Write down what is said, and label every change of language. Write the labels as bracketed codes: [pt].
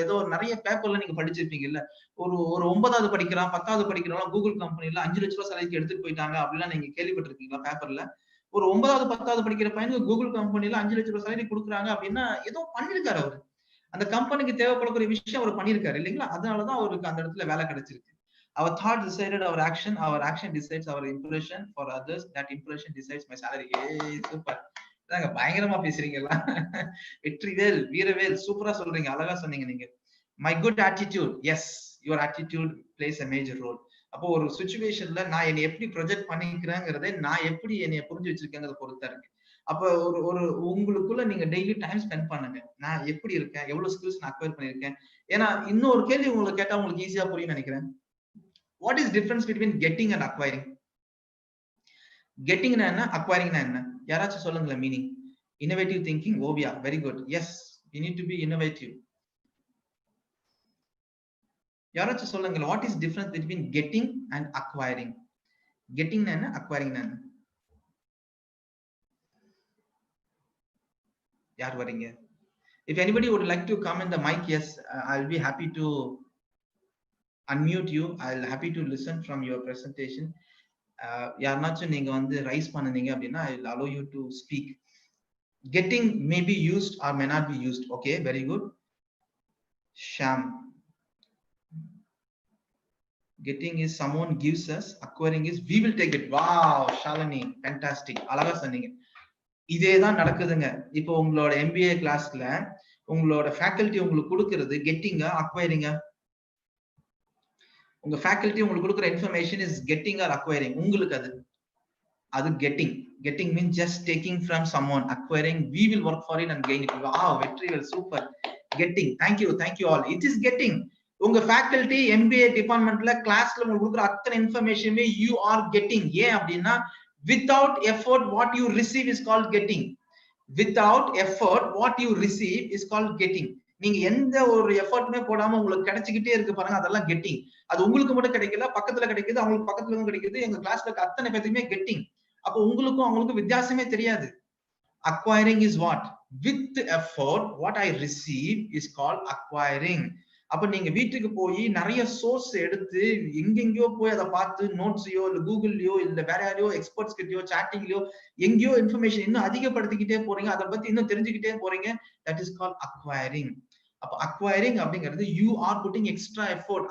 [ta] ஏதோ நிறைய பேப்பர்ல நீங்க படிச்சிருப்பீங்க இல்ல, ஒரு 9வது படிக்கிறான் 10வது படிக்கிறான் கூகுள் கம்பெனில 5 லட்ச ரூபாய் சேலரிக்கு எடுத்துட்டு போயிட்டாங்க அப்படிலாம் நீங்க கேள்விப்பட்டிருக்கீங்களா பேப்பர்ல? ஒரு 9வது 10வது படிக்கிற பையனுக்கு கூகுள் கம்பெனில 5 லட்ச ரூபாய் சேலரி கொடுக்குறாங்க அப்படின்னா ஏதோ பண்ணிருக்காரு அவரு. அந்த கம்பெனிக்கு தேவைப்படக்கூடிய விஷயம் அவர் பண்ணிருக்காரு இல்லைங்களா? அதனாலதான் அவருக்கு அந்த இடத்துல வேலை கிடைச்சிருக்கு. [en] Our thought decided our action decides our impression for others, that impression decides my salary. [ta] Super, பயங்கரமா பேசுறீங்களா? [en] Vetrivel, Veeravel, [ta] சூப்பரா சொல்றீங்க, அழகா சொன்னீங்க நீங்க. [en] My good attitude, yes, your attitude plays a major role. [ta] அப்போ ஒரு சிச்சுவேஷன்ல நான் என்னை எப்படி ப்ரொஜெக்ட் பண்ணிக்கிறேங்கிறதே நான் எப்படி என்னைய புரிஞ்சு வச்சிருக்கேங்கிறத பொறுத்தா இருக்கு. அப்ப ஒரு உங்களுக்குள்ள நீங்க டெய்லி டைம் ஸ்பெண்ட் பண்ணுங்க. நான் எப்படி இருக்கேன், எவ்வளவு ஸ்கில்ஸ் நான் அக்வயர் பண்ணிருக்கேன். ஏன்னா இன்னொரு கேள்வி உங்களுக்கு கேட்டா உங்களுக்கு ஈஸியா புரியும் நினைக்கிறேன். [en] What is difference between getting and acquiring? [ta] Getting na enna, acquiring na enna? யாராச்சும் சொல்லுங்களேன் [en] Meaning. Innovative thinking, Oviya, very good. Yes, you need to be innovative. [ta] யாராச்சும் சொல்லுங்களேன், [en] what is difference between getting and acquiring? [ta] Getting na enna, acquiring na enna? யார் வரீங்க? [en] If anybody would like to come in the mic, yes, I'll be happy to unmute you. I'll happy to listen from your presentation. [ta] யாருனாச்சும் நீங்க வந்து rice பண்ணுனீங்க அப்படின்னா [en] I'll allow you to speak. Getting may be used or may not be used. Okay, very good. Sham, getting is someone gives us, acquiring is we will take it. Wow, Shalini, fantastic, [ta] அழகா சொன்னீங்க. இதேதான் நடக்குதுங்க. இப்போ உங்களோட MBA கிளாஸ்ல உங்களோட faculty உங்களுக்கு கொடுக்கிறது கெட்டிங்கா அக்வயரிங்கா? உங்க ஃபேக்கல்டி உங்களுக்கு கொடுக்குற [en] Information is getting or acquiring? [ta] உங்களுக்கு அது getting. [en] Getting mean just taking from someone. Acquiring we will work for it and gain it. Wow, Vetrivel, super. Getting, thank you all. It is getting. [ta] உங்க faculty MBA டிபார்ட்மெண்ட்ல கிளாஸ்ல உங்களுக்கு கொடுக்குற அத்தனை இன்ஃபர்மேஷனுமே [en] you are getting. [ta] ஏன் அப்படின்னா [en] without effort what you receive is called getting. Without effort what you receive is called getting. [ta] நீங்க எந்த ஒரு எஃபர்ட்டுமே போடாம உங்களுக்கு கிடைச்சிக்கிட்டே இருக்கு பாருங்க, அதெல்லாம் கெட்டிங். அது உங்களுக்கு மட்டும் கிடைக்கல, பக்கத்துல கிடைக்குது, அவங்களுக்கு பக்கத்துல கிடைக்குது, எங்க கிளாஸ்ல அத்தனை பேருக்குமே கெட்டிங். அப்போ உங்களுக்கும் அவங்களுக்கும் வித்தியாசமே தெரியாது. [en] Acquiring is what? With effort what I receive is called acquiring. [ta] அப்ப நீங்க வீட்டுக்கு போய் நிறைய சோர்ஸ் எடுத்து எங்கெங்கயோ போய் அதை பார்த்து நோட்ஸ்லயோ இல்ல கூகுள்லயோ இல்ல வேற யாரையோ எக்ஸ்பர்ட்ஸ் கிட்டயோ சாட்டிங்லயோ எங்கேயோ இன்ஃபர்மேஷன் இன்னும் அதிகப்படுத்திக்கிட்டே போறீங்க, அதை பத்தி இன்னும் தெரிஞ்சுக்கிட்டே போறீங்க. [en] That is called acquiring. அப்ப acquiring அப்படிங்கிறது you are putting extra effort.